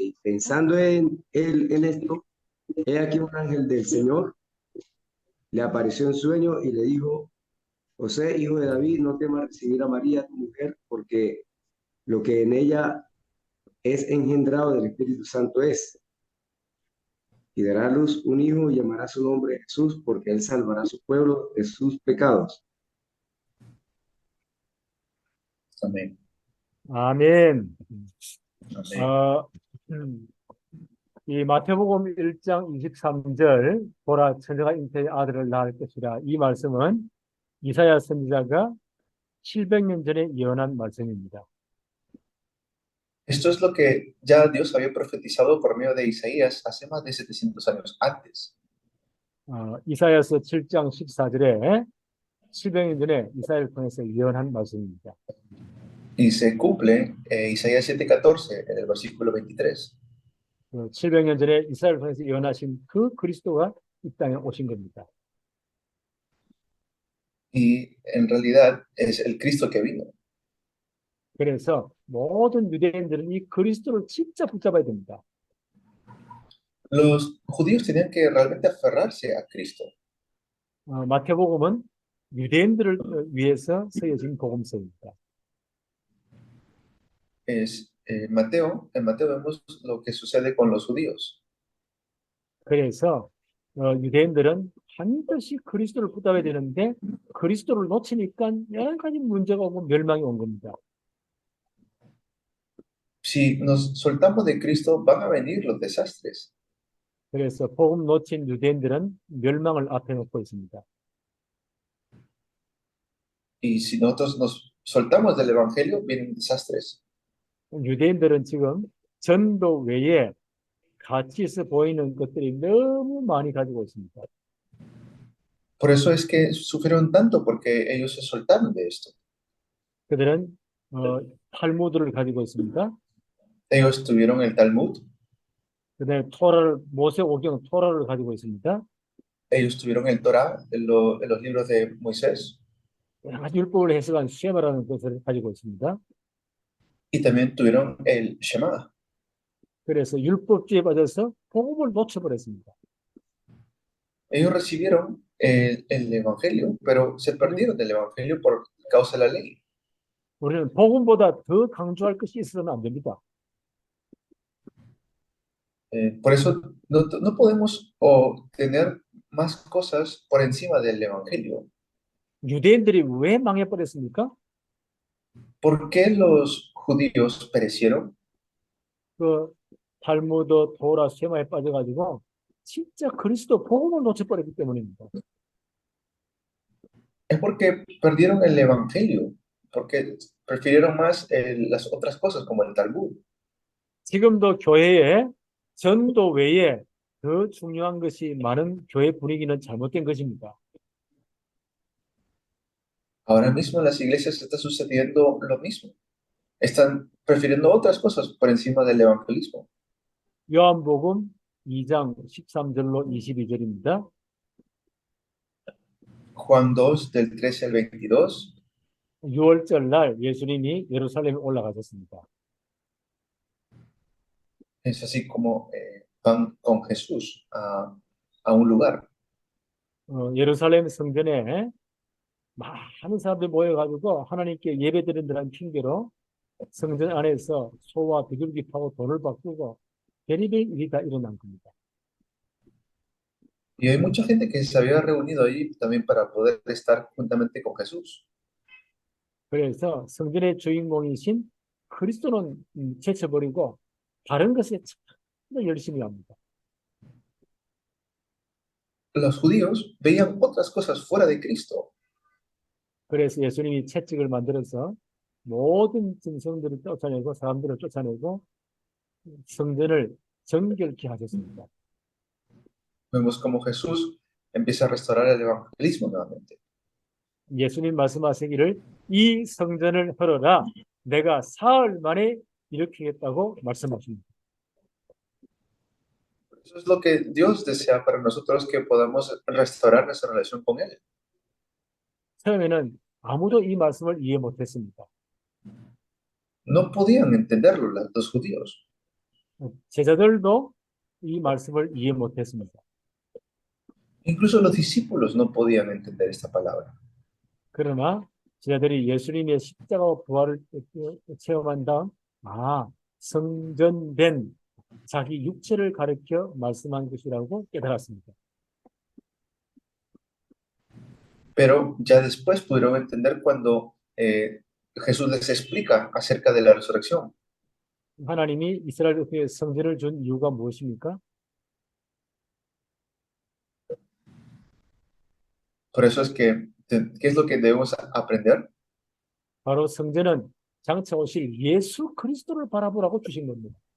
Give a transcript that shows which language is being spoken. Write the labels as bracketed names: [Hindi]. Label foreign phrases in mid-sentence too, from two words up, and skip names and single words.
[Spanish] Y pensando en esto, he aquí un ángel del Señor le apareció en sueño y le dijo: José, hijo de David, no temas recibir a María, tu mujer, porque lo que en ella es engendrado del Espíritu Santo es. Y dará a luz un hijo y llamará su nombre Jesús, porque él salvará a su pueblo de sus pecados. Amén. [Korean] 아멘. [Spanish] Amén. [Korean] 이 마태복음 1장 23절 보라 처녀가 잉태의 아들을 낳을 것이라, 이 말씀은 이사야 선지자가 700년 전에 예언한 말씀입니다. [Spanish] Esto es lo que ya Dios había profetizado por medio de Isaías hace más de 700 años antes. [Korean] 이사야서 7장 14절에 700년 전에 이사야를 통해서 예언한 말씀입니다. [Spanish] Y se cumple Isaías 7:14 en el versículo 23. [Korean] 700년 전에 이스라엘 통해서 예언하신 그 그리스도가 이 땅에 오신 겁니다. [Spanish] Y en realidad es el Cristo que vino. [Korean] 그래서 모든 유대인들은 이 그리스도를 진짜 붙잡아야 됩니다. [Spanish] Los judíos tenían que realmente aferrarse a Cristo. [Korean] 마태복음은 유대인들을 위해서 쓰여진 복음서입니다. [Spanish] En Mateo vemos lo que sucede con los judíos. [Korean] 그래서 유대인들은 반드시 그리스도를 붙잡아야 되는데 그리스도를 놓치니까 여러 가지 문제가 오고 멸망이 온 겁니다. [Spanish] Si nos soltamos de Cristo, van a venir los desastres. [Korean] 그래서 복음 놓친 유대인들은 멸망을 앞에 놓고 있습니다. [Spanish] Y si nosotros nos soltamos del Evangelio, vienen desastres. [Korean] 유대인들은 지금 전도 외에 가치 있어 보이는 것들이 너무 많이 가지고 있습니다. [Spanish] Por eso es que sufrieron tanto, porque ellos se soltaron de esto. [Korean] 그들은 탈무드를 가지고 있습니다. [Spanish] Ellos tuvieron el Talmud, [Korean] 그다음에 토라를 모세오경 토라를 가지고 있습니다. [Spanish] ellos tuvieron el Torah, en los libros de Moisés, [Korean] 여러 가지 율법을 해석한 쉐마라는 것을 가지고 있습니다. [Spanish] y también tuvieron el Shema. [Korean] 그래서 율법주의에 빠져서 복음을 놓쳐버렸습니다. [Spanish] Ellos recibieron el Evangelio, pero se perdieron del Evangelio por causa de la ley. [Korean] 우리는 복음보다 더 강조할 것이 있어서는 안 됩니다. [Spanish] Por eso no podemos tener más cosas por encima del Evangelio. [Korean] 유대인들이 왜 망해버렸습니까? [Spanish] ¿Por qué los judíos perecieron? [Korean] 그 탈무드, 토라, 쉐마에 빠져가지고 진짜 그리스도 복음을 놓쳐버렸기 때문입니다. [Spanish] Es porque perdieron el Evangelio, porque prefirieron más las otras cosas como el Talmud. [Korean] 지금도 교회에 전도 외에 더 중요한 것이 많은 교회 분위기는 잘못된 것입니다. [Spanish] Ahora mismo en las iglesias está sucediendo lo mismo. Están prefiriendo otras cosas por encima del evangelismo. [Korean] 요한복음 2장 13절로 22절입니다. [Spanish] Juan 2, del 13 al 22. [Korean] 6월절 날 예수님이 예루살렘에 올라가셨습니다. [Spanish] Es así como van con Jesús a un lugar. [Korean] 예루살렘 성전에 많은 사람들이 모여가지고 하나님께 예배드린다는 핑계로 성전 안에서 소와 비둘기 파고 돌을 바꾸고 별의별 일이 다 일어난 겁니다. [Spanish] Y hay mucha gente que se había reunido ahí también para poder estar juntamente con Jesús. [Korean] 그래서 성전의 주인공이신 그리스도는 제쳐버리고 다른 것에 참 열심히 합니다. [Spanish] Los judíos veían otras cosas fuera de Cristo. [Korean] 그래서 예수님이 채찍을 만들어서 모든 짐승들을 쫓아내고 사람들을 쫓아내고 성전을 정결케 하셨습니다. [Spanish] Vemos como Jesús empieza a restaurar el evangelismo nuevamente. [Korean] 예수님 말씀하시기를 이 성전을 헐어라 내가 사흘 만에 일으키겠다고 말씀하십니다. [Spanish] Eso es lo que Dios desea para nosotros, que podamos restaurar nuestra relación con Él. [Korean] 처음에는 아무도 이 말씀을 이해 못했습니다. [Spanish] No podían entenderlo los judíos. [Korean] 제자들도 이 말씀을 이해 못했습니다. [Spanish] Incluso los discípulos no podían entender esta palabra. [Korean] 그러나 제자들이 예수님의 십자가와 부활을 체험한 다음 성전된 자기 육체를 가리켜 말씀한 것이라고 깨달았습니다. [Spanish] Pero ya después pudieron entender cuando Jesús les explica acerca de la resurrección. [Korean] 하나님이 이스라엘에게 성전을 준 이유가 무엇입니까? [Spanish] Por eso es que, ¿qué es lo que debemos aprender? [Korean] 바로 성전은 장차 오실 예수 그리스도를 바라보라고 주신 겁니다.